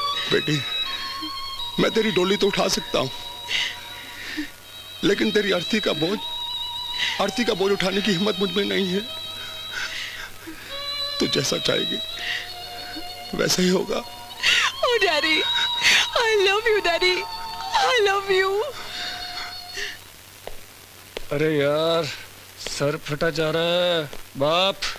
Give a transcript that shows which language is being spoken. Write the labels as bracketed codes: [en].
[hi] बेटी, मैं तेरी डोली तो उठा सकता हूं, लेकिन तेरी अर्थी का बोझ उठाने की हिम्मत मुझ में नहीं है। तू जैसा चाहेगी वैसा ही होगा। [en] Oh daddy, I love you daddy, I love you। [hi] अरे यार, सर फटा जा रहा है बाप।